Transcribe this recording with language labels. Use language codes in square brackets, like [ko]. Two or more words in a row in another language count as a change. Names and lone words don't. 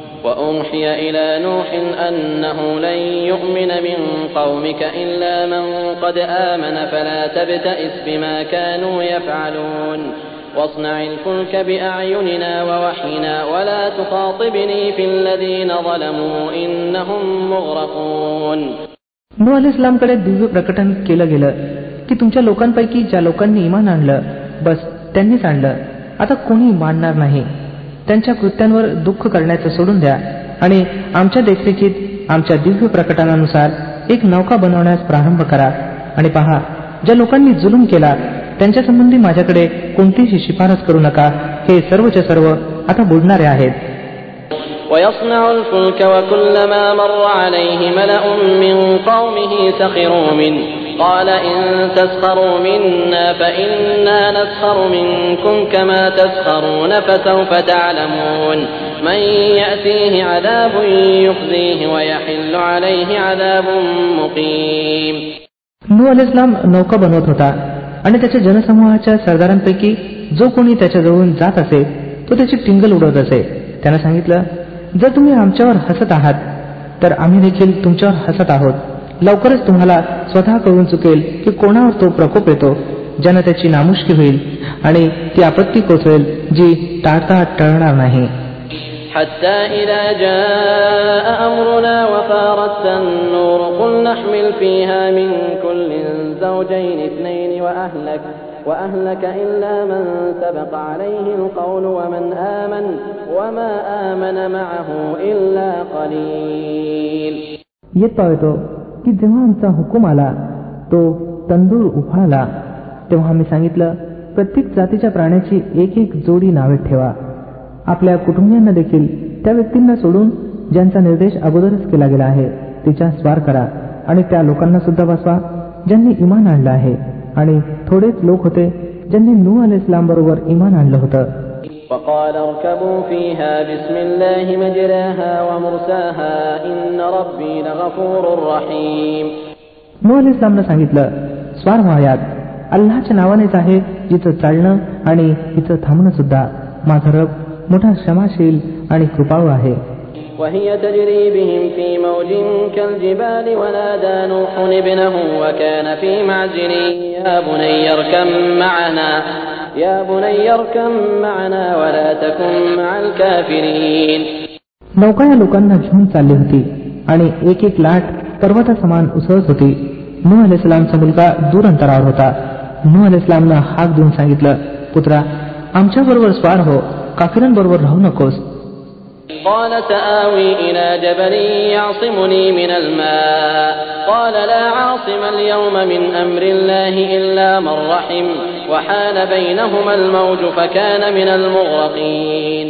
[ar] وأوحي إلى نوح أنه لن يؤمن من قومك إلا من قد آمن فلا تبتئس بما كانوا يفعلون واصنع الفلك بأعيننا ووحينا ولا تخاطبني في الذين ظلموا إنهم مغرقون. [mr] नूह अलैहिस्सलामकडे दिव्य प्रकटन केलं गेलं की तुमच्या लोकांपैकी ज्या लोकांनी इमान आणलं बस त्यांनीच आणलं, आता कोणी मानणार नाही. त्यांच्या कृत्यांवर दुःख करण्याचं सोडून द्या आणि आमच्या देखरेखीत आमच्या दिव्य प्रकटनानुसार एक नौका बनवण्यास प्रारंभ करा. आणि पहा, ज्या लोकांनी जुलूम केला त्यांच्या संबंधी माझ्याकडे कोणतीही शिफारस करू नका. हे सर्वच्या सर्व आता बुडणारे आहेत. [ar] ويصنع الفلك وكلما مر عليه ملأ من قومه سخروا منه قال إن تسخروا منا فإنا نسخر منكم كما تسخرون فسوف تعلمون من يأتيه عذاب يخزيه ويحل عليه عذاب مقيم. [mr] नूह अलैहिस्सलाम नौका बनवत होता आणि त्याच्या जनसमूहाच्या सरदारांपैकी जो कोणी त्याच्याजवळून जात असे तो त्याची टिंगल उडवत असे. त्यानं सांगितलं, जर तुम्ही आमच्यावर हसत आहात तर आम्ही देखील तुमच्यावर हसत आहोत. लवकरच तुम्हाला स्वतः कळून चुकेल की कोणावर तो प्रकोप येतो ज्यानं त्याची नामुष्की होईल आणि ती आपत्ती कोसळेल जी टाळता टळणार नाही. [ar] حتى إذا جاء أمرنا وفارت النور قل نحمل فيها من كل زوجين اثنين وأهلك إلا من سبق عليه القول ومن آمن وما آمن معه إلا قليل. [mr] येत पाहतो की जेव्हा आमचा हुकूम आला तो तंदूर उफाळला तेव्हा आम्ही सांगितलं, प्रत्येक जातीच्या प्राण्याची एक एक जोडी नावे ठेवा. आपल्या कुटुंबियांना देखील त्या व्यक्तींना सोडून ज्यांचा निर्देश अगोदरच केला गेला आहे तिच्या स्वार करा आणि त्या लोकांना सुद्धा बसवा ज्यांनी इमान आणलं आहे. आणि थोडेच लोक होते ज्यांनी नूह अलैहिस्सलाम बरोबर इमान आणलं होतं. [ar] وقال اركبوا فيها بسم الله مجراها ومرساها إن ربي لغفور رحيم. [mr] नूह अलैहिस्सलामनं सांगितलं, स्वार व्हा यात, अल्लाहच्या नावानेच आहे जिचं चालणं आणि तिचं थांबणं सुद्धा. माझा रब मोठा क्षमाशील आणि कृपाळू आहे. [ar] وهي تجري بهم في موج كالجبال ونادى نوح ابنه وكان في معزل يا بني اركب معنا ولا تكن مع الكافرين. [mr] नौका या लोकांना घेऊन चालली होती आणि एक एक लाट पर्वतासमान उसळत होती. नूह अलैहिस्सलामचा मुलगा दूर अंतरावर होता. नूह अलैहिस्सलामनं हाक देऊन सांगितलं, पुत्रा आमच्या बरोबर स्वार हो, काफिरांबरोबर राहू नकोस. [ar] قال سآوي إلى جبل يعصمني من الماء قال لا عاصم اليوم من أمر الله إلا من رحم وحال بينهما الموج فكان من المغرقين.